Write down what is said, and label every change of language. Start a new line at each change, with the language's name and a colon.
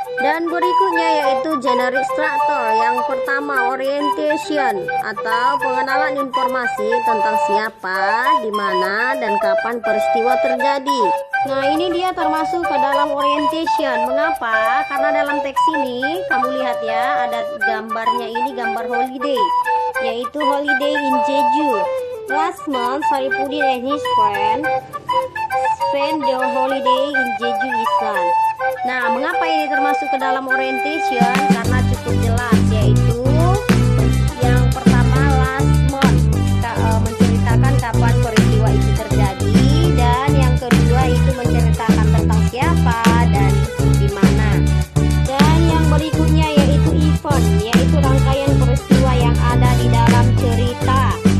Indonesian: Dan berikutnya yaitu generic structure. Yang pertama orientation atau pengenalan informasi tentang siapa, di mana, dan kapan peristiwa terjadi. Nah, ini dia termasuk ke dalam orientation. Mengapa? Karena dalam teks ini kamu lihat ya, ada gambarnya, ini gambar holiday, yaitu holiday in Jeju.
English: Last month, Saripudin and his friend spend their holiday in Jeju Island.
Indonesian: Nah, mengapa ini termasuk ke dalam orientation? Karena cukup jelas, yaitu yang pertama last month, menceritakan kapan peristiwa itu terjadi, dan yang kedua itu menceritakan tentang siapa dan di mana. Dan yang berikutnya yaitu event, yaitu rangkaian peristiwa yang ada di dalam cerita.